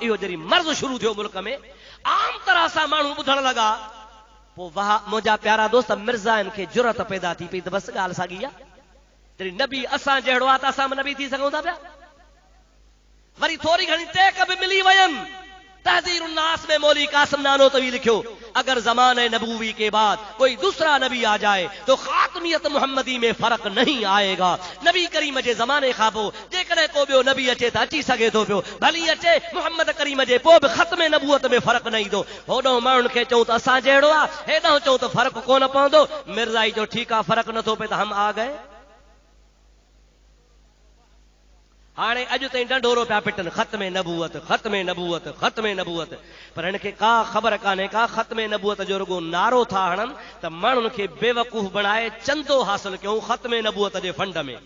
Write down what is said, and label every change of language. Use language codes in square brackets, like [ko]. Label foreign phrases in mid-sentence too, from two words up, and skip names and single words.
[sd] इहो जॾहिं मर्ज़ शुरू थियो मुल्क में, आम तरह सां माण्हू ॿुधण लॻा, पोइ वाह मुंहिंजा प्यारा दोस्त मिर्ज़ाइनि खे जुरत पैदा थी पई त बसि ॻाल्हि साॻी आहे। जॾहिं नबी असां जहिड़ो आहे त असां बि नबी थी सघूं था पिया। वरी थोरी घणी टेक बि मिली वयनि। तहज़ीर उन्नास में मौली कासिम नानोतवी लिखियो, [ur] اگر زمانے نبوی کے بعد کوئی دوسرا نبی آ جائے تو خاتمیت محمدی میں فرق نہیں آئے گا. [sd] नबी करीम जे ज़माने खां पोइ जेकॾहिं को ॿियो नबी अचे त अची सघे थो पियो, भली अचे मुहम्मद करीम जे पोइ बि ख़त्म नबूअत में फ़र्क़ु न ईंदो। होॾो माण्हुनि खे चऊं त असां जहिड़ो आहे, हेॾो चऊं त फ़र्क़ु कोन पवंदो। मिर्ज़ाई जो ठीकु आहे, फ़र्क़ु नथो पए त [ur] ہم آ گئے. [sd] हाणे अॼु ताईं ढंढोरो पिया पिटनि, ख़त्म नबूअत, ख़त्म नबूअत, ख़त्म नबूअत। पर हिन खे का ख़बर कान्हे का ख़त्म नबूअत जो रुगो नारो था हणनि त माण्हुनि खे बेवकूफ़ बणाए चंदो हासिल कयूं ख़त्म नबूअत जे फंड में।